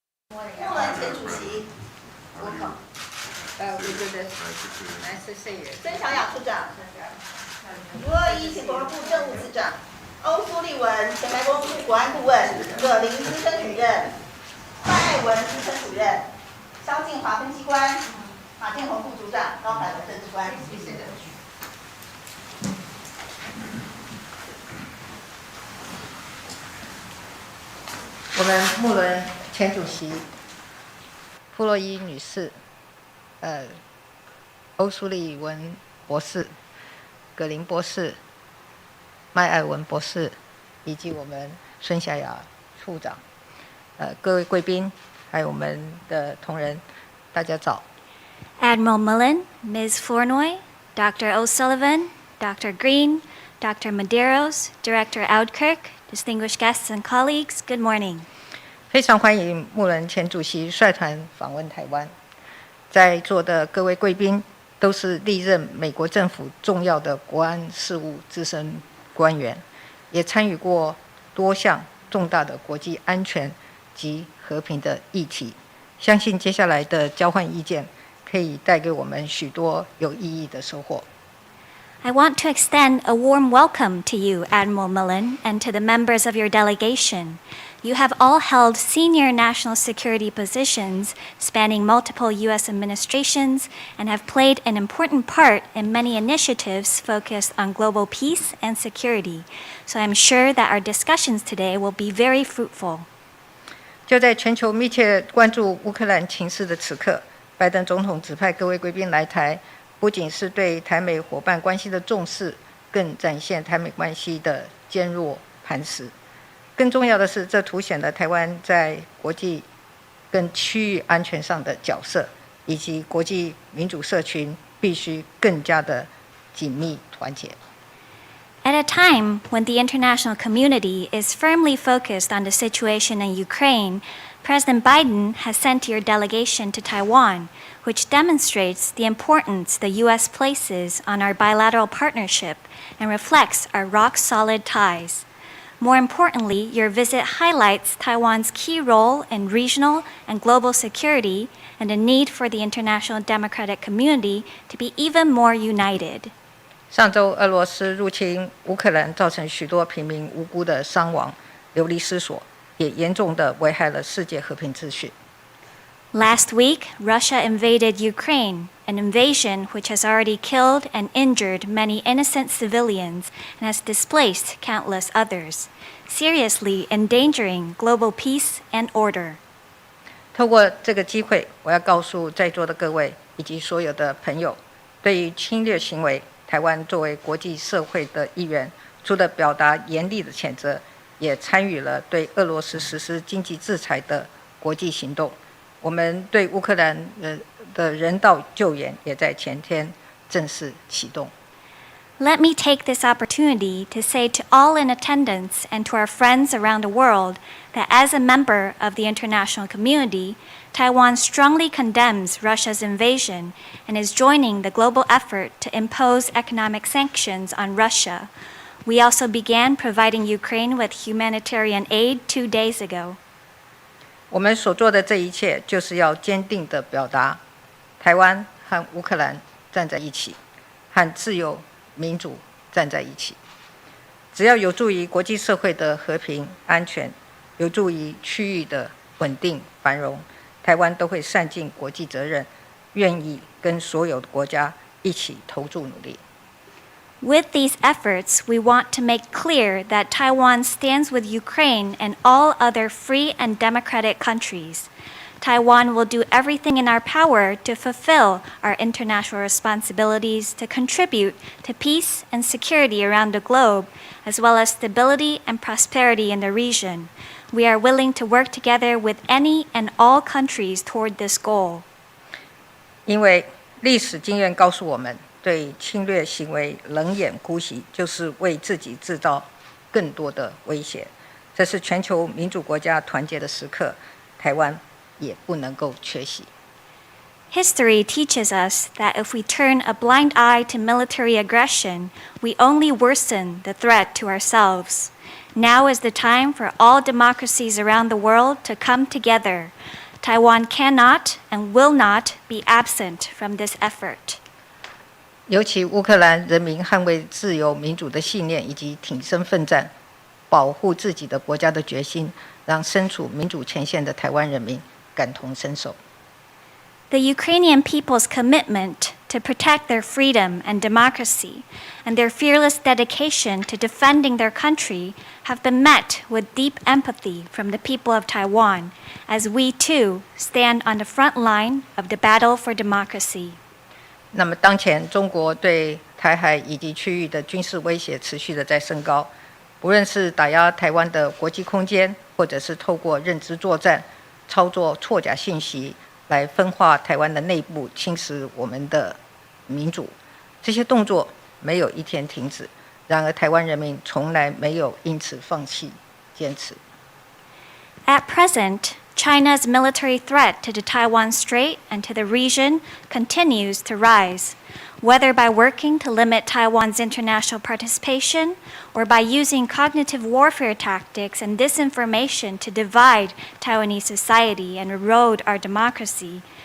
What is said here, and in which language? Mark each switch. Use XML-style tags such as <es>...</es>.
<zh>莫文前主席，welcome。</zh> <en>we do this nice to see you.</en> <zh>孙小雅处长，卢二一前国防部政务次长，欧苏立文前白宫国安顾问，葛林资深主任，范爱文资深主任，萧敬华分析官，马建宏副组长，高海文政治官。谢谢。我们穆伦前主席傅洛伊女士，欧苏利文博士、葛林博士、麦爱文博士，以及我们孙小雅处长，各位贵宾，还有我们的同仁，大家早。</zh> <en>Admiral Mullen, Ms. Flournoy, Dr. O'Sullivan, Dr. Green, Dr. Medeiros, Director Audkirk, distinguished guests and colleagues, good morning.</en> <zh>非常欢迎穆伦前主席率团访问台湾。在座的各位贵宾都是历任美国政府重要的国安事务资深官员，也参与过多项重大的国际安全及和平的议题。相信接下来的交换意见可以带给我们许多有意义的收获。</zh> <en>I want to extend a warm welcome to you, Admiral Mullen, and to the members of your delegation. You have all held senior national security positions spanning multiple U.S. administrations and have played an important part in many initiatives focused on global peace and security. So I'm sure that our discussions today will be very fruitful.</en> <zh>就在全球密切关注乌克兰情势的此刻，拜登总统指派各位贵宾来台，不仅是对台美伙伴关系的重视，更展现台美关系的坚若磐石。更重要的是，这凸显了台湾在国际跟区域安全上的角色，以及国际民主社群必须更加的紧密团结。</zh> <en>At a time when the international community is firmly focused on the situation in Ukraine, President Biden has sent your delegation to Taiwan, which demonstrates the importance the U.S. places on our bilateral partnership and reflects our rock-solid ties. More importantly, your visit highlights Taiwan's key role in regional and global security and the need for the international democratic community to be even more united.</en> <zh>上周，俄罗斯入侵乌克兰，造成许多平民无辜的伤亡、流离失所，也严重地危害了世界和平秩序。</zh> <en>Last week, Russia invaded Ukraine, an invasion which has already killed and injured many innocent civilians and has displaced countless others, seriously endangering global peace and order.</en> <zh>透过这个机会，我要告诉在座的各位以及所有的朋友，对于侵略行为，台湾作为国际社会的一员，除了表达严厉的谴责，也参与了对俄罗斯实施经济制裁的国际行动。我们对乌克兰的人道救援也在前天正式启动。</zh> <en>Let me take this opportunity to say to all in attendance and to our friends around the world that as a member of the international community, Taiwan strongly condemns Russia's invasion and is joining the global effort to impose economic sanctions on Russia. We also began providing Ukraine with humanitarian aid 2 days ago.</en> <zh>我们所做的这一切，就是要坚定地表达，台湾和乌克兰站在一起，和自由民主站在一起。只要有助于国际社会的和平安全，有助于区域的稳定繁荣，台湾都会善尽国际责任，愿意跟所有的国家一起投注努力。</zh> <en>With these efforts, we want to make clear that Taiwan stands with Ukraine and all other free and democratic countries. Taiwan will do everything in our power to fulfill our international responsibilities to contribute to peace and security around the globe, as well as stability and prosperity in the region. We are willing to work together with any and all countries toward this goal.</en> <zh>因为历史经验告诉我们，对侵略行为冷眼姑息，就是为自己制造更多的威胁。这是全球民主国家团结的时刻，台湾也不能够缺席。</zh> <en>History teaches us that if we turn a blind eye to military aggression, we only worsen the threat to ourselves. Now is the time for all democracies around the world to come together. Taiwan cannot and will not be absent from this effort.</en> <zh>尤其乌克兰人民捍卫自由民主的信念以及挺身奋战、保护自己的国家的决心，让身处民主前线的台湾人民感同身受。</zh> <en>The Ukrainian people's commitment to protect their freedom and democracy and their fearless dedication to defending their country have been met with deep empathy from the people of Taiwan, as we too stand on the front line of the battle for democracy.</en> <zh>那么，当前中国对台海以及区域的军事威胁持续的在升高，不论是打压台湾的国际空间，或者是透过认知作战、操作错假信息来分化台湾的内部，侵蚀我们的民主，这些动作没有一天停止。然而，台湾人民从来没有因此放弃坚持。</zh> <en>At present, China's military threat to the Taiwan Strait and to the region continues to rise, whether by working to limit Taiwan's international participation or by using cognitive warfare tactics and disinformation to divide Taiwanese society and erode our democracy.</en>